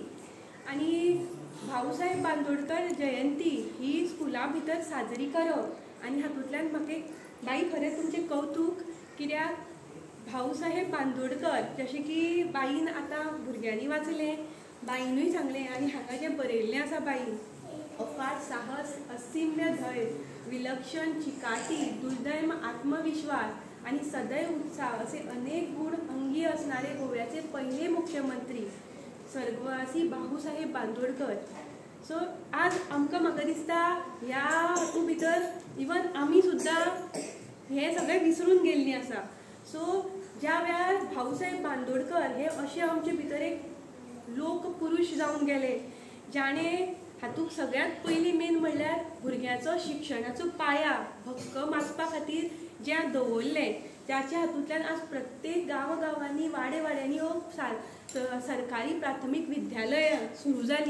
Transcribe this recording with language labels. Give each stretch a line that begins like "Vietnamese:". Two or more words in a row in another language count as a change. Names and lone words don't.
Konkani: आनी भाऊसाहेब बांदोडकर जयंती ही स्कुला भितर साजरी करप आनी हातूंतल्यान म्हाका एक बाई खरें तुमचें कौतूक, कित्याक भाऊसाहेब बांदोडकर जशें की बाईन आतां भुरग्यांनी वाचलें, बाईनूय सांगलें आनी हांगा जें बरयल्लें आसा बाईन,
Marathi: अफाट साहस, असीम्य धैर्य, विलक्षण चिकाटी, दुर्दैम आत्मविश्वास आणि सदैव उत्साह असे अनेक गुण अंगी असणारे गोव्याचे पहिले मुख्यमंत्री स्वर्गवासी भाऊसाहेब बांदोडकर.
Konkani: सो आज आमकां म्हाका दिसता ह्या हातूंत भितर इवन आमी सुद्दां हे सगळें विसरून गेल्लीं आसा. सो ज्या वेळार भाऊसाहेब बांदोडकर हे अशे आमचे भितर एक लोक पुरुष जावन गेले, जाणें हातूंत सगळ्यांत पयलीं मेन म्हणल्यार भुरग्याचो शिक्षणाचो पाया भक्कम आसपा खातीर जें दवरलें, ज्याच्या हातूंतल्यान आज प्रत्येक गांवांनी वाड्यांनी हो सरकारी प्राथमीक विद्यालयां सुरू जालीं.